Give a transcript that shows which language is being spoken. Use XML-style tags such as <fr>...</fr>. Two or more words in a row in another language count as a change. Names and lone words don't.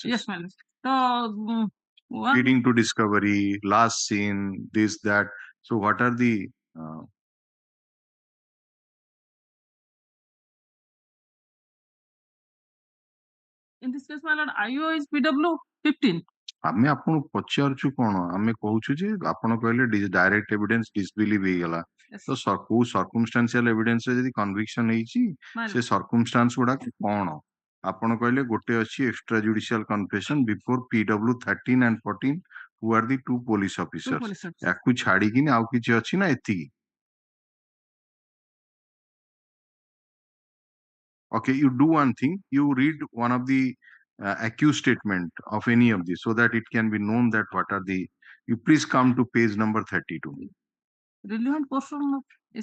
<en>Yes, ma'am. So leading to discovery, last scene, this, that. So what are the in this case, my lord, IO is PW 15.</en> <or>ଆମେ ଆପଣଙ୍କୁ ପଚାରୁଛୁ କଣ, ଆମେ କହୁଛୁ ଯେ ଆପଣ କହିଲେ</or> <en>direct evidence disbelieve</en> <or>ହେଇଗଲା, ତ କୋଉ</or> <en>circumstantial evidence</en> <or>ରେ ଯଦି କନଭିକ୍ସନ ହେଇଛି ସେ ସର୍କମଷ୍ଟାନ୍ସ ଗୁଡାକ କଣ? ଆପଣ କହିଲେ ଗୋଟେ ଅଛି</or> <en>extra judicial confession before PW 13 and 14 who are the two police officers.</en> <or>ୟାକୁ ଛାଡିକିନି ଆଉ କିଛି ଅଛି ନା ଏତିକି?</or> <en>Okay, you do one thing, you read one of the accused statement of any of these so that it can be known that what are the... You please come to page number 32. Relevant portion of... Yes,</en>